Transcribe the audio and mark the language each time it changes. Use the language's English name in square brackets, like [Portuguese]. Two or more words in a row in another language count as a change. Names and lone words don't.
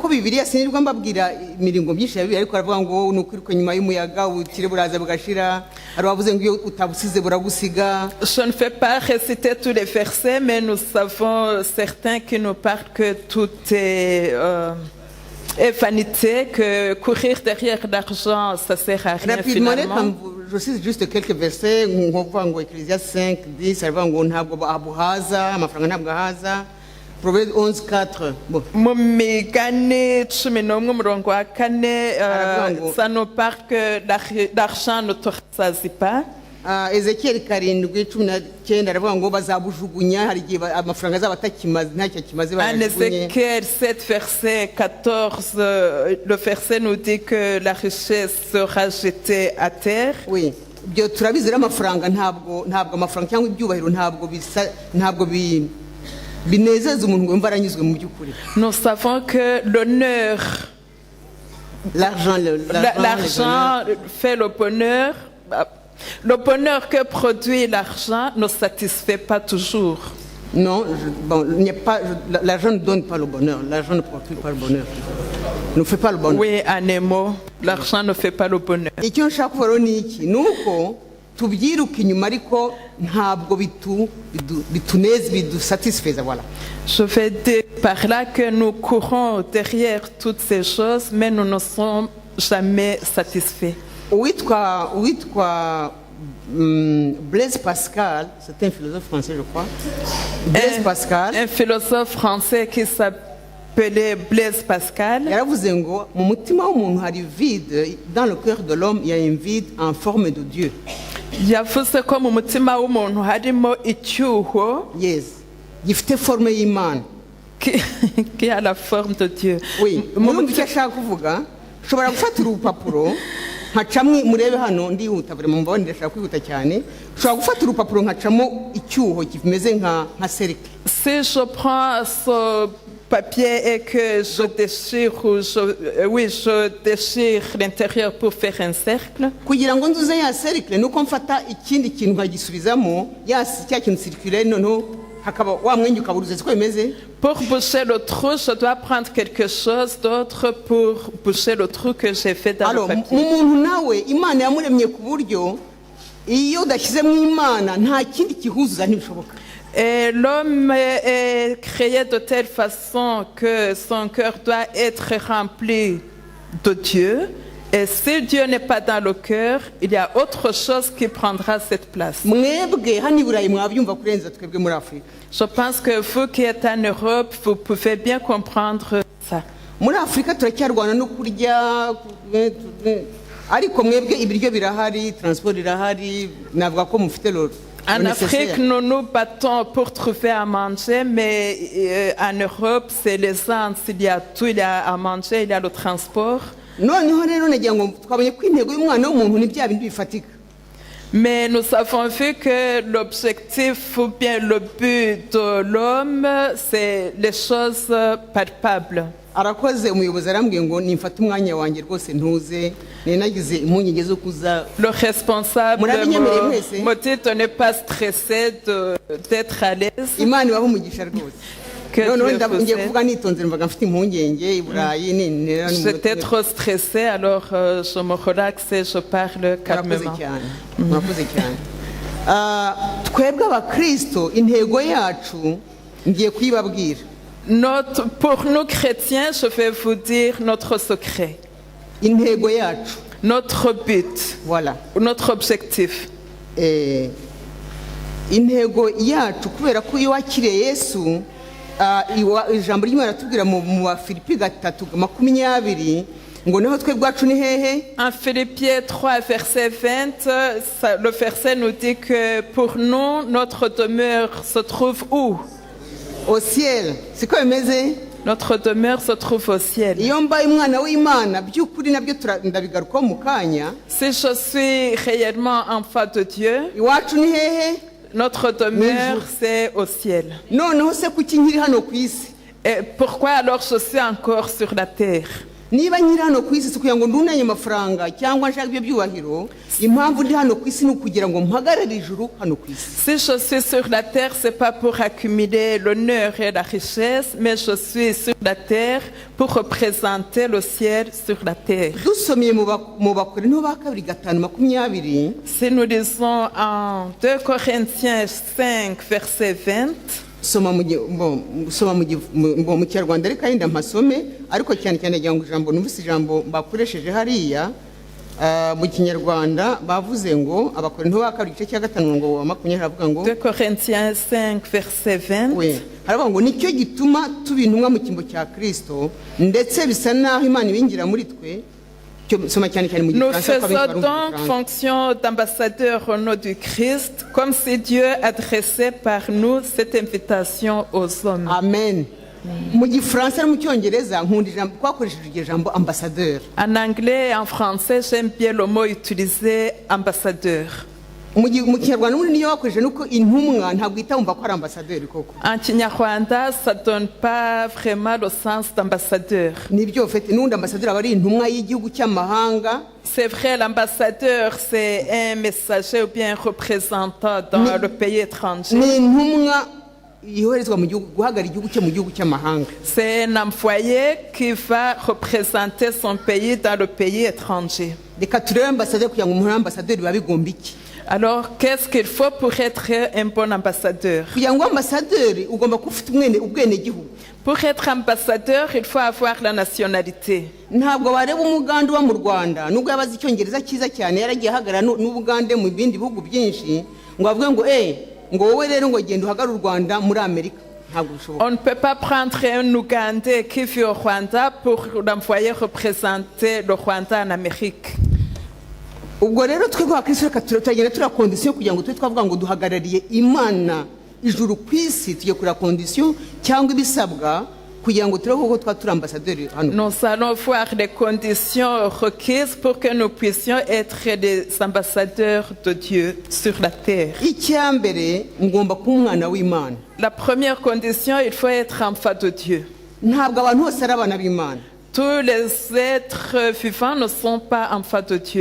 [French] ne fais pas réciter tous les versets, mais nous savons certains qui nous parlent que tout est et vanité, que courir derrière l'argent, ça sert à rien [Kinyarwanda] rapidement reka [French] finalement. je cite juste quelques versets [Kinyarwanda] nko kuvuga ngo Ecclésiaste 5:10 aravuga ngo ntabwo abuhaza amafaranga ntabwo ahaza. [French] Proverbe 11:4 bon [Kinyarwanda] Mu migani 11 umurongo wa 4, Aravuga [French] ça nous parle que l'argent ne te rassasie pas. [Kinyarwanda] Ezekiel 7:19 aravuga ngo bazabujugunya hari igihe amafaranga azaba atakimaze ntacyo akimaze [French] En [Kinyarwanda] bayajugunye. [French] Ézéchiel 7, verset 14, le verset nous dit que la richesse sera jetée à terre. Oui, [Kinyarwanda] ibyo turabizi rero amafaranga ntabwo amafaranga cyangwa ibyubahiro ntabwo binezeza umuntu ngo yumva aranyuzwe mu by'ukuri. [French] Nous savons que l'honneur, L'argent l'argent fait le bonheur. Le bonheur que produit l'argent ne satisfait pas toujours. non, il n'y a pas l'argent ne donne pas le bonheur, l'argent ne procure pas le bonheur. Ne fait pas le bonheur. Oui, en un mot, l'argent ne fait pas le bonheur. [Kinyarwanda] Icyo nshaka kuvuga rero ni iki ni uko tubyiruka inyuma ariko ntabwo bituneze bidusatisfeza voilà. [French] Je vais dire par là que nous courons derrière toutes ces choses, mais nous ne sommes jamais satisfaits. Uwitwa Blaise Pascal, c'est un philosophe français je crois. Blaise Pascal Un philosophe français qui s'appelait Blaise Pascal [Kinyarwanda] yaravuze ngo mu mutima w'umuntu hari vide, [French] dans le cœur de l'homme il y a un vide en forme de Dieu. [Kinyarwanda] yavuze ko mu mutima w'umuntu harimo icyuho Yes, gifite forme y'Imana. [French] qui a la forme de Dieu. Oui, [Kinyarwanda] murumva icyo ashaka kuvuga. Ushobora gufata urupapuro nkacamwe murebe hano ndihuta buri mubone ndashaka kwihuta cyane. Ushobora gufata urupapuro nkacamo icyuho kimeze nka cercle. [French] Si je prends ce papier et que je déchire, je déchire l'intérieur pour faire un cercle, [Kinyarwanda] Kugira ngo nzuze ya cercle nuko mfata ikindi kintu nkagisubizamo cya kintu circulaire noneho hakaba wa mwenge ukaburuze siko bimeze. [French] pour boucher le trou, je dois prendre quelque chose d'autre pour boucher le trou que j'ai fait dans Alors le [Kinyarwanda] mu [French] papier. [Kinyarwanda] muntu nawe Imana yamuremye ku buryo iyo udashyizemo Imana nta kindi kihuzuza ntibishoboka. [French] Et l'homme est créé de telle façon que son cœur doit être rempli de Dieu. Et si Dieu n'est pas dans le cœur, il y a autre chose qui prendra cette place. [Kinyarwanda] Mwebwe hano i Burayi mwabyumva kurenza twebwe muri Afurika. [French] Je pense que vous qui êtes en Europe, vous pouvez bien comprendre ça. [Kinyarwanda] Muri Afurika turacyarwana no kurya ariko mwebwe ibiryo birahari, transport irahari, navuga ko mufite lo. [French] En Afrique, nous nous battons pour trouver à manger, mais en Europe, c'est l'essence. Il y a tout, il y a à manger, il y a le transport. [Kinyarwanda] Noneho rero nagira ngo twabonye ko intego y'umwana w'umuntu ni bya bindi bifatika. [French] Mais nous avons vu que l'objectif ou bien le but de l'homme, c'est les choses palpables. [Kinyarwanda] Arakoze umuyobozi arambwiye ngo nimfate umwanya wanjye rwose ntuze nagize impungenge zo kuza. [French] Le responsable [Kinyarwanda] Murabinyemereye mwese? [French] me dit de ne pas stresser, d'être à l'aise. [Kinyarwanda] Imana ibahe umugisha rwose. [French] Que [Kinyarwanda] Noneho [French] Dieu vous [Kinyarwanda] ngiye [French] aide. [Kinyarwanda] kuvuga nitonze mvaga mfite impungenge i Burayi nintera [French] J'étais trop stressée, alors je me relaxe et je parle [Kinyarwanda] Murakoze [French] calmement. [Kinyarwanda] cyane. Murakoze cyane. Twebwe abakristo intego yacu ngiye kuyibabwira. [French] Pour nous chrétiens, je vais vous dire notre secret, [Kinyarwanda] Intego yacu [French] notre but, voilà. notre objectif. [Kinyarwanda] Intego yacu kubera ko iyo wakiriye Yesu ijambo ry'Imana ratubwira mu Filipi 3:20 ngo naho twe bwacu ni hehe. [French] En Philippiens 3, verset 20, le verset nous dit que pour nous, notre demeure se trouve où? Au ciel. [Kinyarwanda] Siko bimeze. [French] Notre demeure se trouve au ciel. [Kinyarwanda] Iyo mbaye umwana w'Imana by'ukuri nabyo ndabigarukaho mu kanya. [French] Si je suis réellement enfant de Dieu, [Kinyarwanda] Iwacu ni hehe. [French] notre demeure, c'est au ciel. [Kinyarwanda] Noneho se kuki nkiri hano ku isi. [French] Et pourquoi alors je suis encore sur la terre? [Kinyarwanda] Niba nkiri hano ku isi si kugira ngo ndunanye amafaranga cyangwa nshaka ibyo byubahiro, impamvu ndi hano ku isi ni ukugira ngo mpagarare ijuru hano ku isi. [French] Si je suis sur la terre, c'est pas pour accumuler l'honneur et la richesse, mais je suis sur la terre pour représenter le ciel sur la terre. [Kinyarwanda] Dusomye mu Bakorinto ba 2:20. [French] Si nous lisons en 2 Corinthiens 5, verset 20, [Kinyarwanda] soma mu kinyarwanda ariko ayenda mpasome ariko cyane cyane agira ngo ijambo numvise ijambo bakoresheje hariya mu kinyarwanda bavuze ngo abakorinto ba kabiri igice cya 5 ngo wa 20 havuga ngo [French] 2 Corinthiens 5 verset 20. [Kinyarwanda] haravuga ngo nicyo gituma tubintumwa mu kimbo cya Kristo ndetse bisa naho Imana ibingira muri twe. [French] Nous faisons donc fonction d'ambassadeurs au nom du Christ, comme si Dieu adressait par nous cette invitation aux hommes. Amen. [Kinyarwanda] Mu gifaransa no mu cyongereza nkunda ijambo twakoresheje iryo jambo ambassadeur. [French] En anglais et en français, j'aime bien le mot utilisé ambassadeur. [Kinyarwanda] Mu kinyarwanda muri niyo wakoresheje nuko intumwa ntabwo itamva ko ari ambassadeur koko. [French] En kinyarwanda, ça donne pas vraiment le sens d'ambassadeur. [Kinyarwanda] Nibyo fete n'undi ambassadeur aba ari intumwa y'igihugu cy'amahanga. [French] C'est vrai, l'ambassadeur c'est un messager ou bien un représentant dans le pays étranger. [Kinyarwanda] Ni intumwa yoherezwa mu gihugu guhagarara igihugu cye mu gihugu cy'amahanga. [French] C'est un employé qui va représenter son pays dans le pays étranger. [Kinyarwanda] Reka turebe ambassadeur kugira ngo umuntu ambassadeur biba bigomba iki. [French] Alors, qu'est-ce qu'il faut pour être un bon ambassadeur? Pour être ambassadeur, il faut avoir la nationalité. On ne peut pas prendre un Ougandais qui vit au Rwanda pour l'envoyer représenter le Rwanda en Amérique. [Kinyarwanda] Ubwo rero twebwe abakristo turagenda tura condition kugira ngo twavuga ngo duhagarariye Imana ijuru kwisi tugiye kura condition cyangwa ibisabwa kugira ngo turebe ko twatura ambassadeur hano. [French] Nous allons voir les conditions requises pour que nous puissions être des ambassadeurs de Dieu sur la terre. [Kinyarwanda] Icyambere ngomba kuba umwana w'Imana. [French] La première condition, il faut être enfant de Dieu. [Kinyarwanda] Ntabwo abantu bose ari abana b'Imana. [French] Tous les êtres vivants ne sont pas enfants de Dieu.